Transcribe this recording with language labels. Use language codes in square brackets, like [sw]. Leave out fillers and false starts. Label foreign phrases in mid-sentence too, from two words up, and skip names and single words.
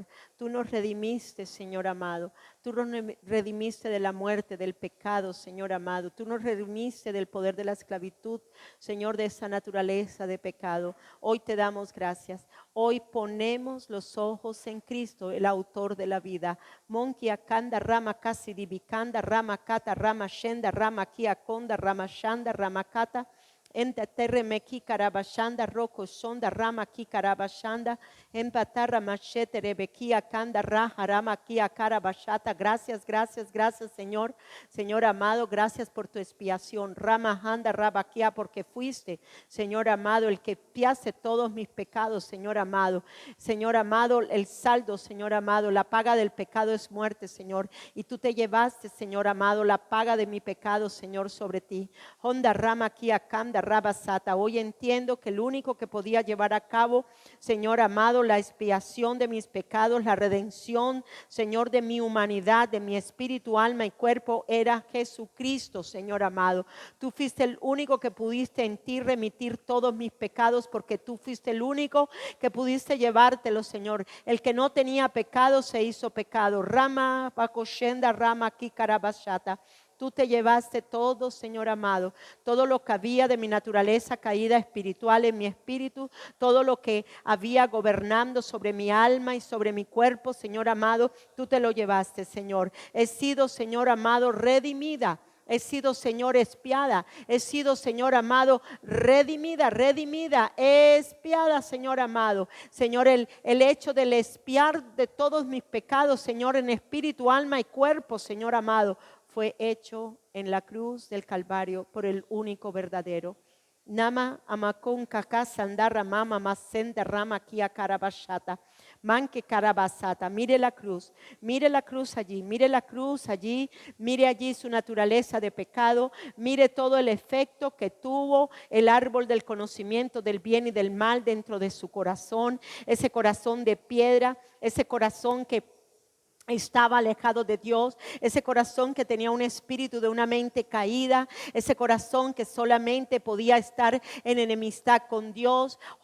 [es] Tú nos redimiste, Señor amado. Tú nos redimiste de la muerte, del pecado, Señor amado. Tú nos redimiste del poder de la esclavitud, Señor, de esa naturaleza de pecado. Hoy te damos gracias. Hoy ponemos los ojos en Cristo, el autor de la vida. Monkia kanda rama kasi dibikanda rama kata rama shenda rama kia konda rama shanda rama kata. Enta terre meki karabashanda roko sonda rama ki karabashanda empatarra machete rebekia kanda raja rama kia karabashata. Gracias, Señor. Señor amado, gracias por tu expiación. Rama handa rabakia, porque fuiste, Señor amado, el que expiaste todos mis pecados, Señor amado. Señor amado, el saldo, Señor amado, la paga del pecado es muerte, Señor. Y tú te llevaste, Señor amado, la paga de mi pecado, Señor, sobre ti. Honda rama kia kanda rabasata. Hoy entiendo que el único que podía llevar a cabo, Señor amado, la expiación de mis pecados, la redención, Señor, de mi humanidad, de mi espíritu, alma y cuerpo, era Jesucristo, Señor amado. Tú fuiste el único que pudiste en ti remitir todos mis pecados, porque tú fuiste el único que pudiste llevártelo, Señor. El que no tenía pecado se hizo pecado. Rama bakoshenda rama kikarabashata. Tú te llevaste todo, Señor amado, todo lo que había de mi naturaleza caída espiritual en mi espíritu, todo lo que había gobernando sobre mi alma y sobre mi cuerpo, Señor amado, tú te lo llevaste, Señor. He sido, Señor amado, redimida. He sido, Señor, expiada. He sido, Señor amado, redimida, expiada, Señor amado. Señor, el hecho del expiar de todos mis pecados, Señor, en espíritu, alma y cuerpo, Señor amado, fue hecho en la cruz del Calvario por el único verdadero. Nama amakon kaka sandarra mama masenda rama kia karabashata. Manque carabasata. Mire la cruz allí, mire allí su naturaleza de pecado, mire todo el efecto que tuvo el árbol del conocimiento del bien y del mal dentro de su corazón, ese corazón de piedra, ese corazón que estaba alejado de Dios, ese corazón que tenía un espíritu de una mente caída, ese corazón que solamente podía estar en enemistad con Dios.